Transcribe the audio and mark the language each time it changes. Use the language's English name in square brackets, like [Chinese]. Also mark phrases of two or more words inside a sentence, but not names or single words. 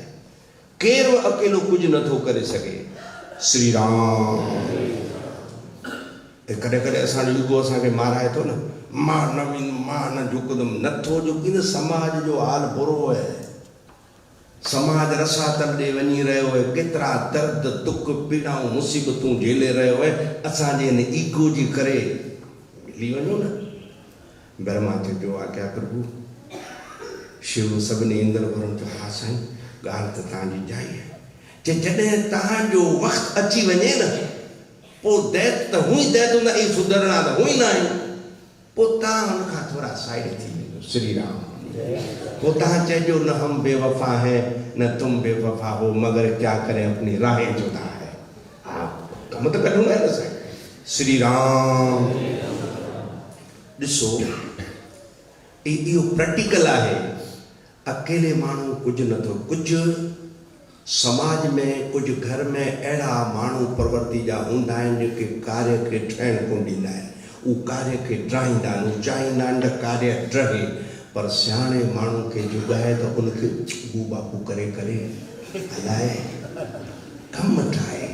[Sindhi] केरु अकेलो कुझु नथो करे सघे। श्री राम कॾहिं कॾहिं असांजो ईगो असांखे माराए थो न, मां न वेंदुमि, मां न झुकंदुमि, नथो झुकी न। समाज जो हाल बुरो आहे। समाज रसातल ॾे वञी रहियो है, केतिरा दर्द दुख पीड़ाऊं मुसीबतूं झेले रहियो है, असांजे हिन ईगो जी करे। मिली वञो न। ब्रह्मा चयो आज्ञा प्रभु। शिव सभिनी इंद्र वरुण चयो हा साईं, ॻाल्हि त तव्हांजी जाई आहे। जॾहिं तव्हांजो वक़्तु अची वञे न, पोइ दैत त हूं ई दैत हूंदा, ई सुधरणा त हूं ई न आहियूं, पोइ तव्हां हुन खां थोरा साइड थी वञो। श्री राम वो तहाँ चेजो न [Hindi] हम बेवफा हैं न तुम बेवफा हो, मगर क्या करें अपनी राहें जुदा है। हाँ कम तो करूँगा ना सर। [Sindhi] श्री राम ॾिसो इहो प्रैक्टिकल आहे। अकेले माण्हू कुझु नथो, कुझु समाज में, कुझु घर में अहिड़ा माण्हू प्रवृत्ति जा हूंदा आहिनि जेके कार्य खे ठहण कोन ॾींदा आहिनि। उहो कार्य खे ड्राहींदा आहिनि, उहो चाहींदा आहिनि त कार्य ड्रहे, पर सियाणे माण्हू खे जुगाए त उनखे बू बापू करे करे हलाए, कमु ठाहे।